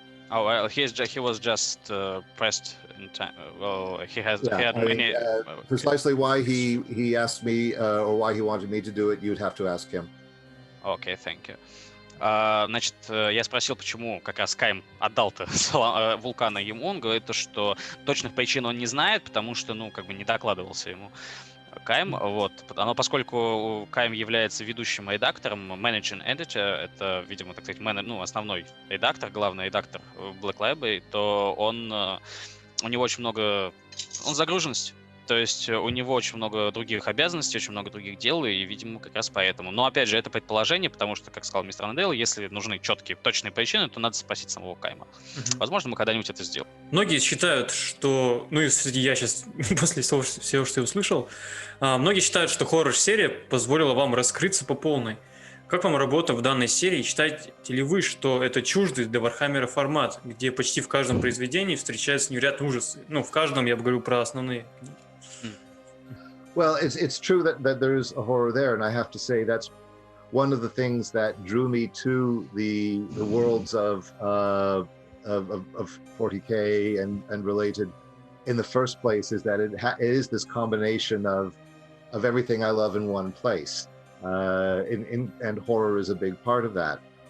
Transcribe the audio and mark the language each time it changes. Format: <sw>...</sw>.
<en>Oh well, he was just pressed in time. Well, he had many. Precisely why he asked me or why he wanted me to do it, you'd have to ask him. Okay, thank you.</en> <ru>Значит, я спросил, почему как раз Кайм отдал-то Вулкана ему. Он говорит, что точных причин он не знает, потому что, не докладывался ему Кайм, вот, поскольку Кайм является ведущим редактором, managing editor, это, видимо, так сказать, основной редактор, главный редактор Black Library, то у него очень много, он загруженность. То есть у него очень много других обязанностей, очень много других дел, и, видимо, как раз поэтому. Но, опять же, это предположение, потому что, как сказал мистер Аннандейл, если нужны четкие, точные причины, то надо спросить самого Кайма. Возможно, мы когда-нибудь это сделаем. Многие считают, что... Ну, и я сейчас, после всего, что я услышал, многие считают, что хоррор-серия позволила вам раскрыться по полной. Как вам работа в данной серии? Считаете ли вы, что это чуждый для Warhammer формат, где почти в каждом произведении встречаются невероятные ужасы? Ну, в каждом, я бы говорю про основные книги.</ru> <en>Well, it's true that there is a horror there, and I have to say that's one of the things that drew me to the worlds of 40K and related in the first place, is that it is this combination of everything I love in one place, and horror is a big part of that.</en>